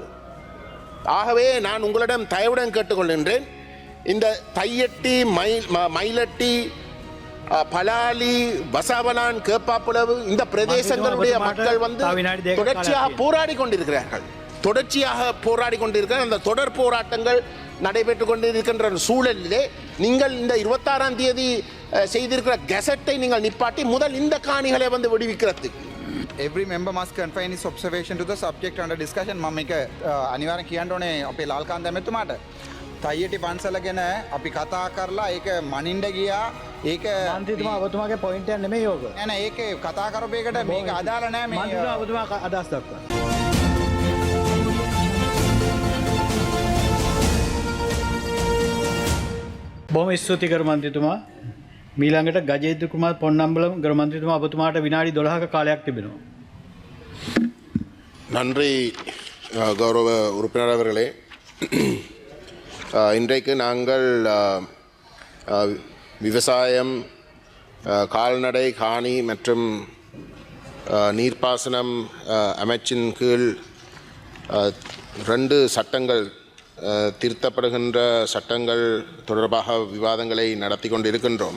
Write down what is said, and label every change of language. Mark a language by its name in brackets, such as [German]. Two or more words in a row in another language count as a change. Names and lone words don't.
[Tamil] ஆகவே நான் உங்களிடம் தயவுடன் கேட்டுக்கொள்கின்றேன், இந்த தையட்டி, மயிலட்டி, பலாலி, வசாவலான், கேப்பாப்புலவு இந்த பிரதேசங்களுடைய மக்கள் தொடர்ச்சியாக போராடி கொண்டிருக்கிறார்கள். அந்த தொடர் போராட்டங்கள் நடைபெற்றுக் கொண்டிருக்கின்ற சூழலிலே நீங்கள் இந்த 26ஆம் தேதி செய்திருக்கிற கெசட்டை நீங்கள் நிப்பாட்டி முதல் இந்த காணிகளை விடுவிக்கிறதுக்கு. [English] Every member must confine his observation to the subject under discussion. [Sinhala] මම මේක අනිවාර්යෙන් කියන්න ඕනේ අපේ ලාල්කාන්ත ඇමතුමාට. තයියටි පන්සල ගැන අපි කතා කරලා ඒක මනින්න ගියා. ඒක මන්ත්‍රීතුමා ඔබතුමාගේ පොයින්ට් එක නෙමෙයි ඕක. නෑ නෑ ඒක කතා කරපු එකට මේක අදාළ නෑ මේ මන්ත්‍රීතුමා ඔබතුමා අදහස් දක්වනවා. බොහොම ස්තුතියි ගරු මන්ත්‍රීතුමා. මීළඟට ගජේන්ද්‍ර කුමාර් පොන්නම්බලම් ගරු මන්ත්‍රීතුමා ඔබතුමාට විනාඩි 12ක කාලයක් තිබෙනවා. [Tamil] நன்றி கௌரவ உறுப்பினர் அவர்களே. இன்றைக்கு நாங்கள் விவசாயம், கால்நடை, காணி மற்றும் நீர்ப்பாசனம் அமைச்சின் கீழ் 2 சட்டங்கள், திருத்தப்படுகின்ற சட்டங்கள் தொடர்பாக விவாதங்களை நடத்தி கொண்டிருக்கின்றோம்.